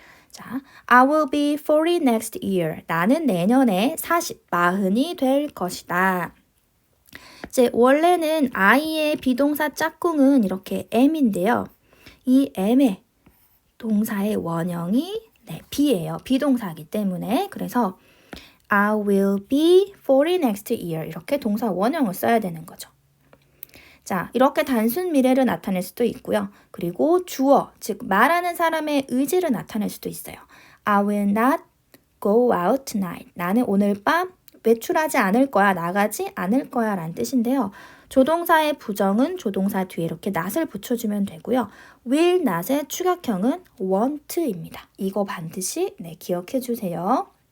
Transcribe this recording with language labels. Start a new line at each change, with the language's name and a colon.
English: 자, I will be 40 next year.
Korean: 나는 내년에 40이 될 것이다. 이제 원래는 I의 비동사 짝꿍은 이렇게 am인데요. 이 am의 동사의 원형이 be예요. 비동사이기 때문에.
English: 그래서 I will be 40 next year.
Korean: 이렇게 동사 원형을 써야 되는 거죠. 자, 이렇게 단순 미래를 나타낼 수도 있고요. 그리고 주어, 즉 말하는 사람의 의지를 나타낼 수도 있어요.
English: I will not go out tonight.
Korean: 나는 오늘 밤 외출하지 않을 거야, 나가지 않을 거야 라는 뜻인데요. 조동사의 부정은 조동사 뒤에 이렇게 not을 붙여주면 되고요. will not의 추격형은 want입니다. 이거 반드시 기억해 주세요.